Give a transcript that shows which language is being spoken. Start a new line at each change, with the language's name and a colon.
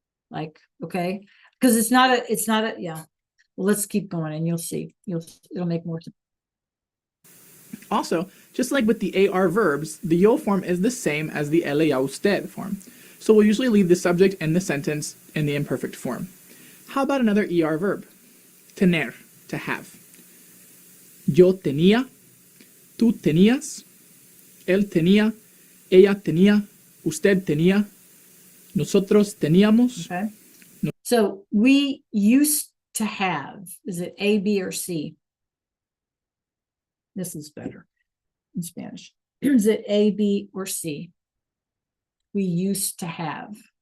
English: Like, okay, because it's not a, yeah. Well, let's keep going and you'll see. It'll make more sense. Also, just like with the AR verbs, the yo form is the same as the él, ella, usted form. So we'll usually leave the subject in the sentence in the imperfect form. How about another ER verb? Tener, to have.
Spanish: Yo tenía, tú tenías, él tenía, ella tenía, usted tenía, nosotros teníamos.
English: Okay. So we used to have, is it A, B, or C? This is better in Spanish. Is it A, B, or C? We used to have.